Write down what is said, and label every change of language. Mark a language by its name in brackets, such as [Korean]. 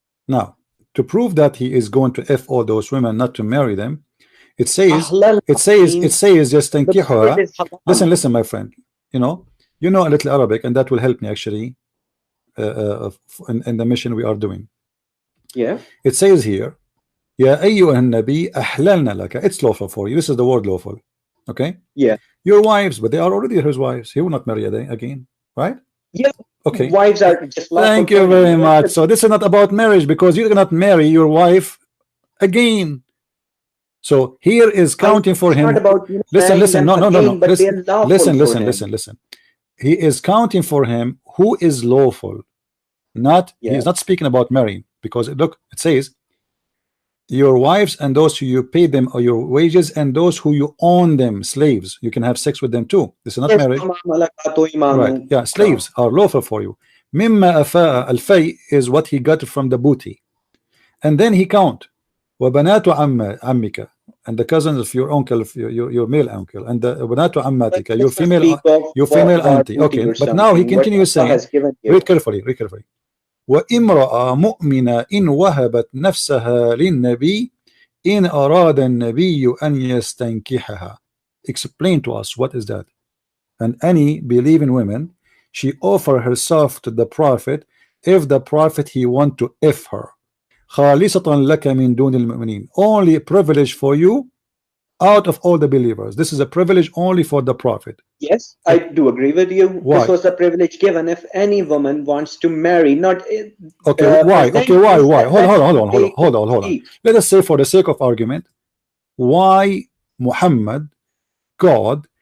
[English] Now, to prove that he is going to F all those women, not to marry them, it says يستنكحها. Listen, my friend. You know a little Arabic, and that will help me actually in the mission we are doing. Yeah. It says here, [Arabic] يا أيها النبي أحللنا لك. [English] It's lawful for you. This is the word lawful. Okay. Yeah. Your wives, but they are already his wives. He will not marry again, right? Yeah. Okay. Wives are just lawful. Thank you very much. So this is not about marriage, because you cannot marry your wife again. So here is counting for him. Listen. No. Listen. He is counting for him who is lawful. He is not speaking about marrying, because look, it says your wives and those who you pay them or your wages, and those who you own them, slaves, you can have sex with them too. This is not marriage, right? Yeah, slaves are lawful for you. [Arabic] Mimma afa al-fay [English] is what he got from the booty, and then he count [Arabic] وبنات عمك, [English] and the cousins of your uncle, your male uncle, and the [Arabic] banatu ammatika, [English] your female auntie. Okay, but now he continues saying, read carefully. [Arabic] وامرأة مؤمنة إن وهبت نفسها للنبي إن أراد النبي أن يستنكحها. [English] Explain to us, what is that? And any believing woman, she offer herself to the prophet if the prophet he want to F her. [Arabic] خالصة لك من دون المؤمنين. [English] Only a privilege for you out of all the believers. This is a privilege only for the prophet. Yes, I do agree with you. Why? This was a privilege given if any woman wants to marry, not okay. Why? Hold on. Let us say, for the sake of argument, why Muhammad, God,